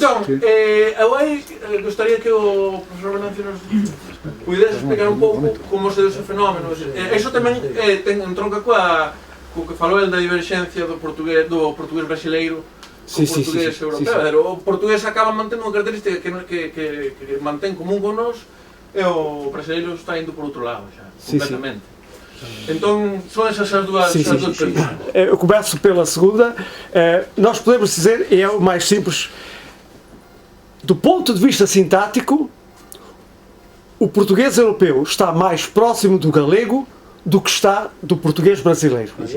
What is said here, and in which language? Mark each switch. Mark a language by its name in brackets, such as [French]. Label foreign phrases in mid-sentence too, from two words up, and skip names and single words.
[Galician] Entón, eu aí gostaría que o profesor Venancio nos pudese explicar un pouco como se deu ese fenómeno. Eso tamén entronca co que falou el da diverxencia do portugués brasileiro co portugués europeo. O portugués acaba mantendo unha característica que mantén común con nós e o brasileiro está indo por outro lado xa, completamente. [Portuguese] Então, são essas as duas perguntas. Eu começo pela segunda. Nós podemos dizer, e é o mais simples, do ponto de vista sintático, o português europeu está mais próximo do galego do que está do português brasileiro.